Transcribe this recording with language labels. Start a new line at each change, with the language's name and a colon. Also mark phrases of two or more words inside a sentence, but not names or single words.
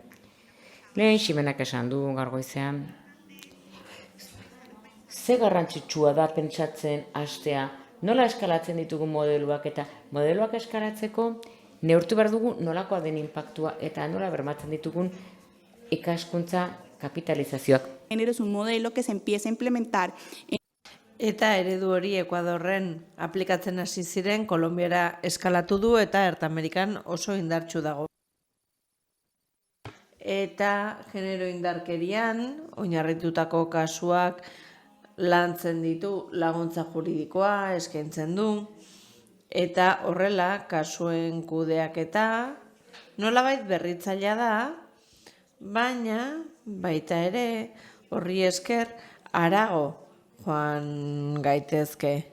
Basque: Lehen Ximenak esan du gaur goizean. Ze garrantzitsua da pentsatzen hastea, nola eskalatzen ditugu modeluak eta modeluak eskalatzeko neurtu behar dugu nolakoa den inpaktua eta nola bermatzen ditugun ikaskuntza kapitalizazioak.
Spanish: Género es un modelo que se empieza a implementar.
Basque: Eta eredu hori Ekuadorren aplikatzen hasi ziren, Kolonbiara eskalatu du eta Ertamerikan oso indartsu dago. Eta genero indarkerian, oinarritutako kasuak lantzen ditu, laguntza juridikoa eskaintzen du, eta horrela kasuen kudeaketa nolabait berritzailea da, baina baita ere horri esker harago joan gaitezke.